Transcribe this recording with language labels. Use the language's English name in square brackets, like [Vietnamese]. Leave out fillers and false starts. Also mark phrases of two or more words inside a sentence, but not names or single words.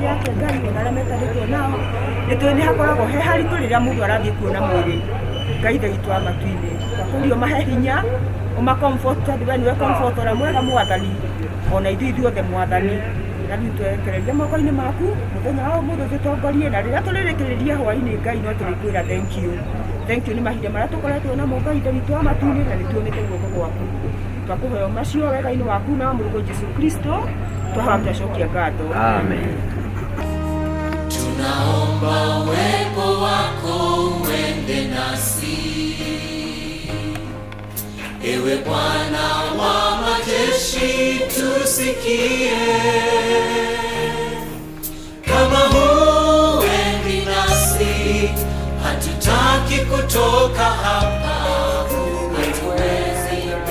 [Kikuyu] yake Ngai ona arĩa metarĩtwo nao nĩtũĩ nĩ hakoragwo he haritũ rĩrĩa mũndũ arathiĩ kuona mwĩrĩ Ngai thaitũ wa matu-inĩ twakũria ũmahe hinya ũmakomfort tondũ we nĩwe komfortora mwega Mwathani ona ithuothe Mwathani na rĩu twerekereria moko-inĩ maku mũthenya wa ũmũthĩ ũtũtongorie na rĩrĩa tũrĩrĩkĩrĩria hwaĩ-inĩ Ngai no tũrĩkwĩra [English] thank you [Kikuyu] nĩ mahinda marĩa tũkoretwo namo Ngai thaitũ wa matu-inĩ na nĩtuonete guoko gwaku twakũhoya macio wega-inĩ waku na mũrũgwo Jesũ Kristo twacokia ngatho. Amen. [Swahili] Tunaomba uwepo wako uende nasi, ewe Bwana wa majeshi, tusikie. Kama huendi nasi, hatutaki kutoka hapa, hatuwezi